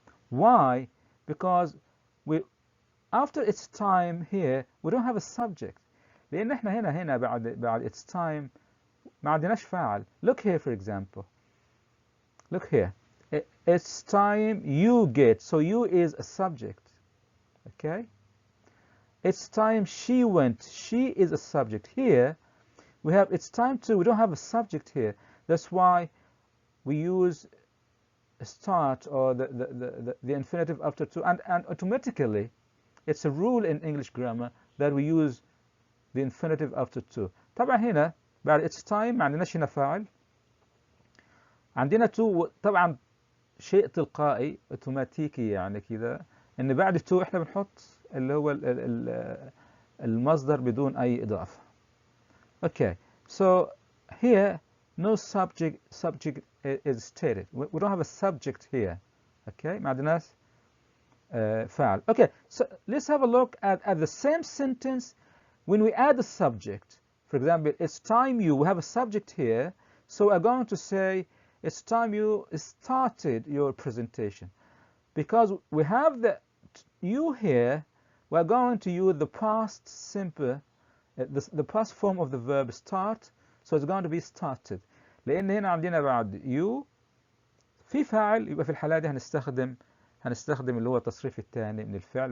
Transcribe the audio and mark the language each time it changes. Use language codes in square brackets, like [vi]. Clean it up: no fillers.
[en] Why? Because after it's time here we don't have a subject. [ar] لأن احنا هنا بعد [en] it's time [ar] ما عندناش فاعل. [en] Look here for example. Look here. It's time you get. So you is a subject. Okay? It's time she went. She is a subject. Here we have it's time to. We don't have a subject here. That's why we use start or the infinitive after to, and automatically it's a rule in English grammar that we use the infinitive after to. [ar] طبعا هنا بعد [en] it's time [ar] ما عندناش هنا فاعل، عندنا to طبعا شيء تلقائي اوتوماتيكي يعني كذا ان بعد to احنا بنحط اللي هو المصدر بدون اي اضافه. [en] Okay, so here no subject is stated. We don't have a subject here. [ar] Okay, ما عندناش فاعل. [en] Okay, so let's have a look at the same sentence when we add a subject. For example, it's time you, we have a subject here, so we're going to say it's time you started your presentation. Because we have the you here, we're going to use the past simple, the past form of the verb start, so it's going to be started. [ar] لأن هنا عندنا بعد you في فاعل، يبقى في الحالة دي هنستخدم اللي هو التصريف الثاني من الفعل.